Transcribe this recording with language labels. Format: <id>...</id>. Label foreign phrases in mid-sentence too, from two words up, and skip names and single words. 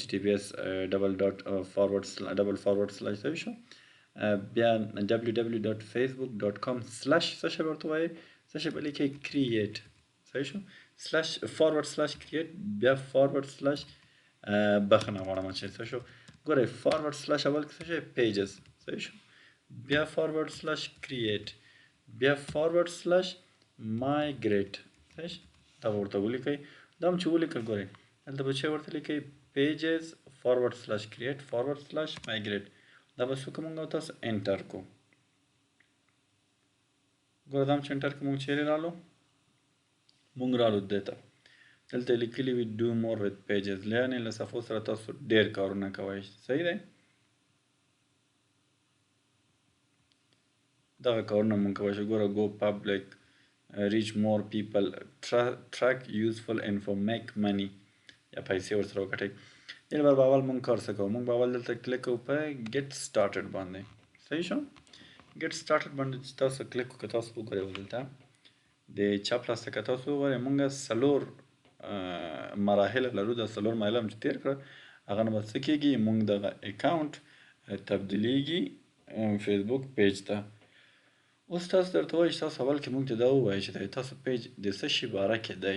<ps>https:// صحیح شو بیا www.facebook.com/ څه شی به ورته وایي څه شی به لیکئ create صحیح شو /create بیا / بخښنه غواړم چې څه شو ګورئ / اول کې څه شی pages صحیح شو بیا /create بیا /migrate صحیح شو دا به ورته ولیکئ. دا هم چې ولیکل ګورئ دلته به چې ورته لیکئ pages /create /migrate دا به څه وکړو موږ او تاسو انټر کړو. ګوره دا هم چې انټر کړو موږ چیرې رالو موږ رالو دې ته دلته لیکلي وي</ps> <en>do more with pages</en> <ps>یعنې له صفحو سره تاسو ډېر کارونه کوئ. صحیح دی؟ دغه کارونه موږ کولی شو. ګوره</ps> <en>go public reach more people track useful info make money</en> <ps>یا پیسې ورسره وګټئ. دې لپاره به اول موږ کار څه کوو موږ به اول دلته کلیک کوو په</ps> <en>get started</en> <ps>باندې. صحیح شو</ps> <en>get started</en> <ps>باندې چې تاسو کلیک وکړئ تاسو وګورئ دلته د چپ لاس ته که تاسو وګورئ موږ څلور مراحل لرو. دا څلور مراحل هم چې تېر کړه هغه نه به څه کېږي موږ دغه اکاونټ تبدیلیږي فیسبوک پیج ته. اوس تاسو درته وایي چې تاسو اول کې موږ ته دا ووایئ چې تاسو پیج د څه شي باره کې دی.</ps>